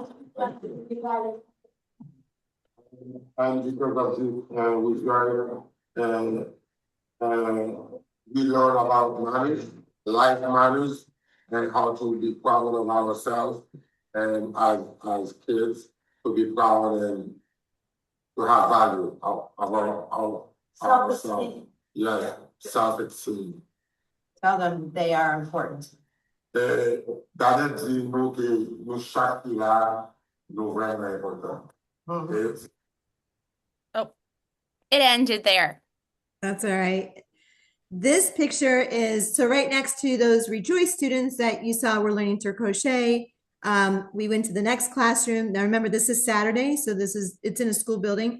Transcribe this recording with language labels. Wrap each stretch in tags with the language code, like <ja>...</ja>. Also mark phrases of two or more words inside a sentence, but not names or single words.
<en>And because of this, we learn, we learn about marriage, life matters, and how to be proud of ourselves, and as kids, to be proud and to have value of our ourselves. Self-esteem. Yeah, self-esteem. Tell them they are important.</en> <ht>Dadet di nou ke nou chak ki la nou vremen important. Mhm.</ht> <en>It ended there. That's all right. This picture is, so right next to those Rejoice students that you saw were learning to crochet. We went to the next classroom. Now remember, this is Saturday, so it's in a school building.</en>